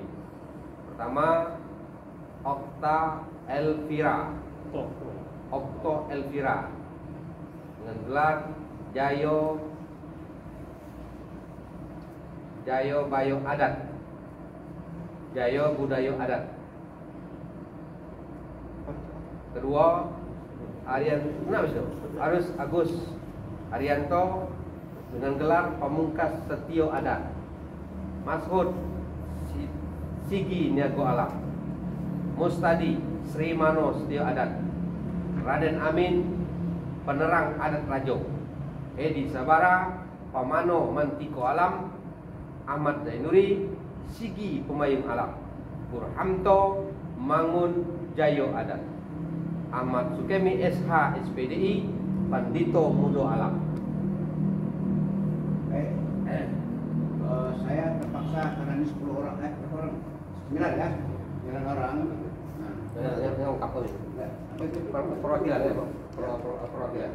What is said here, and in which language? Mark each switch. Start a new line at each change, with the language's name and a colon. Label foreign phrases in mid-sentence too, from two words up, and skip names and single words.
Indonesian: Pertama, Okto Elvira dengan gelar Jayo Bayo Adat, Jayo Budayo Adat. Kedua, Arus Agus Arianto dengan gelar Pamungkas Setio Adat. Mas'ud Sigi Niago Alam. Mustadi Sri Mano Setio Adat. Raden Amin Penerang Adat Rajo. Edi Sabara Pamano Mantiko Alam. Ahmad Zainuri Sigi Pemayung Alam. Burhamto Mangun Jayo Adat. Ahmad Sukemi SH SPDI Pandito Mudo Alam. 9 ya, 9 orang. Nah, yang kapal ini. Perwakilan ya, perwakilan.